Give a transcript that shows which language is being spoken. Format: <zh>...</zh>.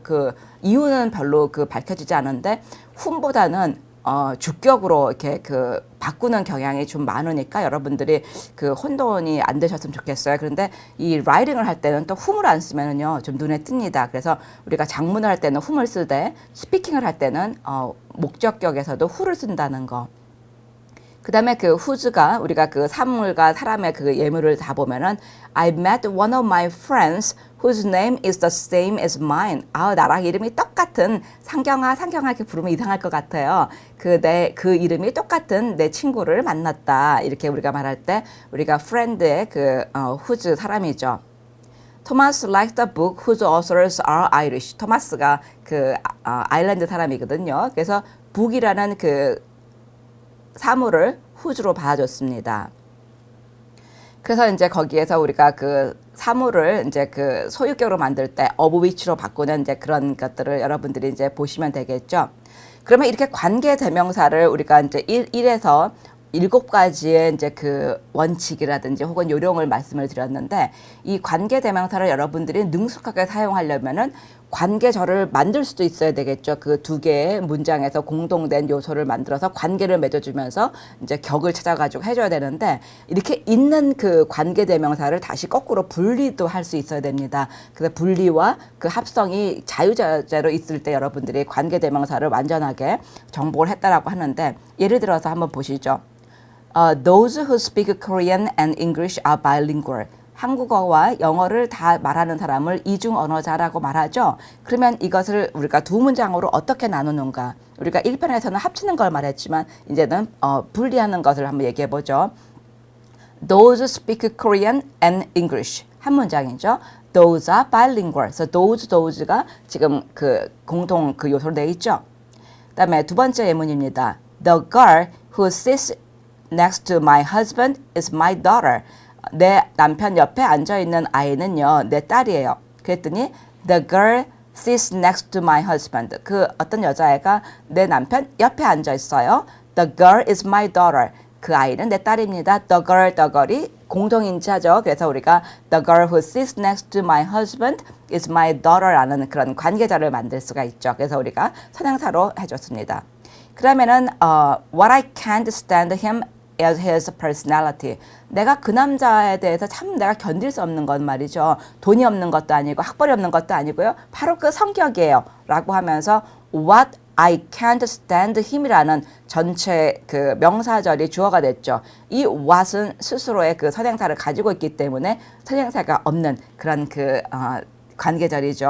<ko>그 이유는 별로 그 밝혀지지 않은데 whom보다는 주격으로 이렇게 그 바꾸는 경향이 좀 많으니까 여러분들이 그 혼돈이 안 되셨으면 좋겠어요. 그런데 이 라이팅을 할 때는 또 whom을 안 쓰면은요 좀 눈에 띕니다. 그래서 우리가 장문을 할 때는 whom을 쓰되 스피킹을 할 때는 목적격에서도 who를 쓴다는 거. 그 다음에 그 whose가 우리가 그 사물과 사람의 그 예물을 다 보면은</ko> <en>I met one of my friends whose name is the same as mine.</en> <ko>나랑 이름이 똑같은 상경아 이렇게 부르면 이상할 것 같아요. 그 이름이 똑같은 내 친구를 만났다. 이렇게 우리가 말할 때 우리가 friend의 그 whose 사람이죠.</ko> <en>Thomas liked the book whose authors are Irish.</en> <ko>토마스가 그 아일랜드 사람이거든요. 그래서 book이라는 그 사물을 whose로 봐줬습니다. 그래서 이제 거기에서 우리가 그 사물을 이제 그 소유격으로 만들 때 of which로 바꾸는 이제 그런 것들을 여러분들이 이제 보시면 되겠죠. 그러면 이렇게 관계 대명사를 우리가 이제 1에서 7가지의 이제 그 원칙이라든지 혹은 요령을 말씀을 드렸는데 이 관계 대명사를 여러분들이 능숙하게 사용하려면은 관계절을 만들 수도 있어야 되겠죠. 그 두 개의 문장에서 공동된 요소를 만들어서 관계를 맺어주면서 이제 격을 찾아가지고 해줘야 되는데 이렇게 있는 그 관계 대명사를 다시 거꾸로 분리도 할 수 있어야 됩니다. 그래서 분리와 그 합성이 자유자재로 있을 때 여러분들이 관계 대명사를 완전하게 정복을 했다라고 하는데 예를 들어서 한번 보시죠.</ko> <en>Those who speak Korean and English are bilingual.</en> <ko>한국어와 영어를 다 말하는 사람을 이중 언어자라고 말하죠. 그러면 이것을 우리가 두 문장으로 어떻게 나누는가? 우리가 1편에서는 합치는 걸 말했지만 이제는 분리하는 것을 한번 얘기해 보죠.</ko> <en>Those speak Korean and English.</en> <ko>한 문장이죠.</ko> <en>Those are bilingual.</en> <ko>So those가 지금 그 공통 그 요소로 돼 있죠. 그다음에 두 번째 예문입니다.</ko> <en>The girl who sits next to my husband is my daughter.</en> <ko>내 남편 옆에 앉아있는 아이는요, 내 딸이에요. 그랬더니</ko> <en>the girl sits next to my husband.</en> <ko>그 어떤 여자애가 내 남편 옆에 앉아있어요.</ko> <en>The girl is my daughter.</en> <ko>그 아이는 내 딸입니다. The girl이 공동인지하죠. 그래서 우리가</ko> <en>the girl who sits next to my husband is my daughter</en> <ko>라는 그런 관계자를 만들 수가 있죠. 그래서 우리가 선행사로 해줬습니다. 그러면은</ko> <en>what I can't stand him is his personality.</en> <ko>내가 그 남자에 대해서 참 내가 견딜 수 없는 건 말이죠. 돈이 없는 것도 아니고 학벌이 없는 것도 아니고요. 바로 그 성격이에요. 라고 하면서</ko> <en>what I can't stand him</en> <ko>이라는 전체 그 명사절이 주어가 됐죠. 이 what은 스스로의 그 선행사를 가지고 있기 때문에 선행사가 없는 그런 그 관계절이죠.</ko>